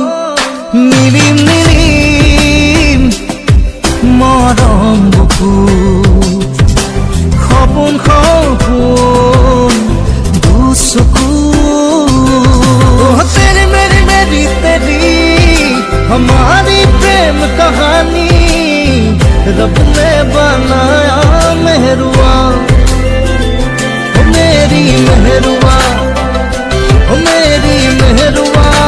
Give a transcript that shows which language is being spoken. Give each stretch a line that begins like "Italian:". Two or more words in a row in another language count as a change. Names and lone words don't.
Assamese: নীলিম নীলিম মৰম বুকুত সপোন সপোন দুচকুত।
Hindi: तेरी मेरी मेरी तेरी हमारी प्रेम कहानी रब ने बनाया मेहरुआ, मेरी मेहरुआ, मेरी मेहरुआ।